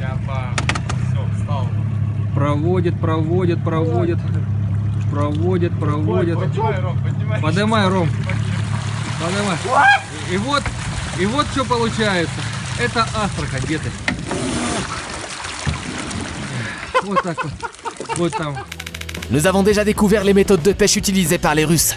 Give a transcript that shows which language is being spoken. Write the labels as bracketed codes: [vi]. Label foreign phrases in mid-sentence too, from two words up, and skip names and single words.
[ru] Проводит. Поднимай, Ром. Поднимай. И вот что получается. Это Астрахань где-то. Вот так вот. Вот там. [fr] Nous avons déjà découvert les méthodes de pêche utilisées par les Russes.